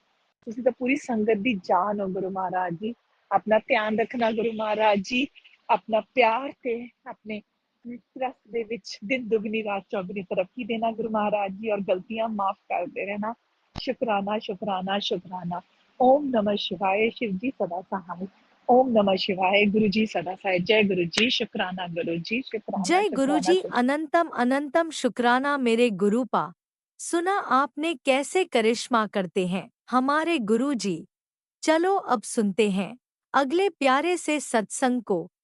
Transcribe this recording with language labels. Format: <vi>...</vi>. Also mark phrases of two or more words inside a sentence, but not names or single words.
<pa>ਤੁਸੀਂ ਤਾਂ ਪੂਰੀ ਸੰਗਤ ਦੀ ਜਾਨ ਹੋ ਗੁਰੂ ਮਹਾਰਾਜ ਜੀ। ਆਪਣਾ ਧਿਆਨ ਰੱਖਣਾ ਗੁਰੂ ਮਹਾਰਾਜ ਜੀ, ਆਪਣਾ ਪਿਆਰ ਤੇ ਆਪਣੇ ਟਰਸਟ ਦੇ ਵਿੱਚ ਦਿਨ ਦੁਗਣੀ ਰਾਤ ਚੌਗੁਣੀ ਤਰੱਕੀ ਦੇਣਾ ਗੁਰੂ ਮਹਾਰਾਜ ਜੀ, ਔਰ ਗਲਤੀਆਂ ਮਾਫ ਕਰਦੇ ਰਹਿਣਾ। ਸ਼ੁਕਰਾਨਾ ਸ਼ੁਕਰਾਨਾ ਸ਼ੁਕਰਾਨਾ।</pa> <sa>ओम नमः शिवाय।</sa> <hi>शिव जी सदा सहाय।</hi> <sa>ओम नमः शिवाय।</sa> <hi>गुरु जी सदा सहाय। जय गुरु जी। शुक्राना गुरु जी, शुक्राना जय शुक्राना गुरुजी, शुक्राना। अनंतम अनंतम शुक्राना मेरे गुरुपा। सुना आपने कैसे करिश्मा करते हैं हमारे गुरुजी। चलो अब सुनते हैं अगले प्यारे से सत्संग को।</hi>